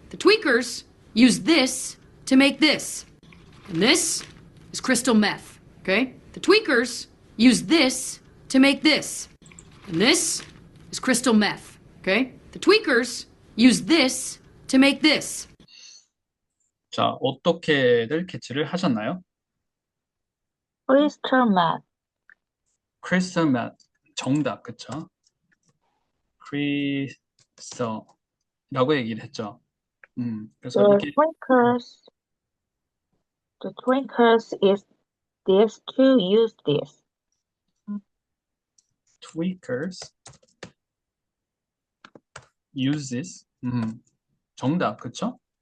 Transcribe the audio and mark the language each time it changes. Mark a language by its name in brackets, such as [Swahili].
[English] The tweakers use this to make this. And this is crystal meth. Okay? The tweakers use this to make this. And this is crystal meth. Okay? The tweakers use this to make this. [Korean] 자, 어떻게들 캐치를 하셨나요? [English] crystal meth. [Korean] crystal meth. 정답, 그쵸? crystal라고 얘기를 했죠. 그래서 [English] The [Korean] 이게 [English] drinkers, the drinkers is this to use this. tweakers uses [Korean] 정답, 그쵸?